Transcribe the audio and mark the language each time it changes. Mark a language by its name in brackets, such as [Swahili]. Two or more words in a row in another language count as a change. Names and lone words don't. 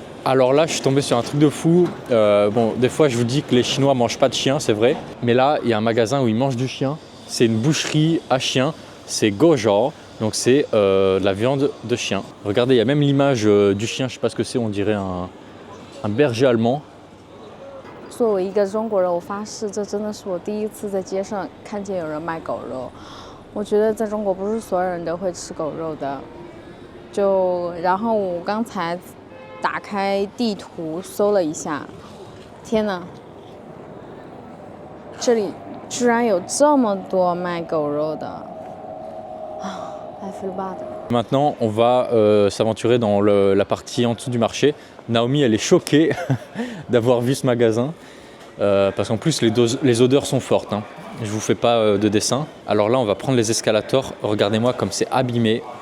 [French] Alors là, je suis tombé sur un truc de fou. Bon, des fois, je vous dis que les Chinois ne mangent pas de chien, c'est vrai. Mais là, il y a un magasin où ils mangent du chien. C'est une boucherie à chien. C'est Gozhou. Donc c'est de la viande de chien. Regardez, il y a même l'image du chien. Je ne sais pas ce que c'est. On dirait un berger allemand. [Chinese] 作为一个中国人，我发誓，这真的是我第一次在街上看见有人卖狗肉。我觉得在中国不是所有人都会吃狗肉的。然后我刚才打开地图搜了一下，天哪，这里居然有这么多卖狗肉的啊 [English] I feel bad. [French] Maintenant, on va s'aventurer dans la partie en dessous du marché. Naomi, elle est choquée d'avoir vu ce magasin parce qu'en plus, les odeurs sont fortes. Hein. Je ne vous fais pas de dessin. Alors là, on va prendre les escalators. Regardez-moi comme c'est abîmé.